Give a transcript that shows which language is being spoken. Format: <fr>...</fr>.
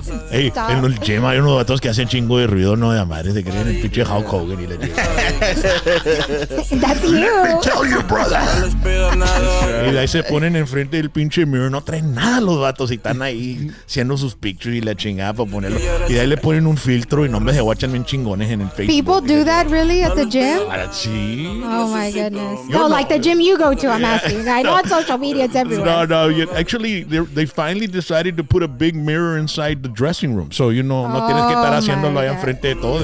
<es>Hey, en el gym hay unos vatos que hacen chingo de ruido, no de madre, se creen el pinche Hulk Hogan y le digo.</es> <en>That's you. Tell your brother.</en> <es>Y de ahí se ponen enfrente del pinche mirror, no traen nada los vatos y están ahí haciendo sus pictures y la chingada para ponerlo. Y de ahí le ponen un filtro y nombres se guachan bien chingones en el Facebook.</es> <en>People do that really at the gym?</en> <es>Sí.</es> <en>Oh my goodness. No, like the gym you go to, I'm asking. I know on social media it's everywhere. No. Actually, they finally decided to put a big mirror inside the dressing room.</en> <es>So, no tienes que estar haciéndolo ahí enfrente de todo.</es>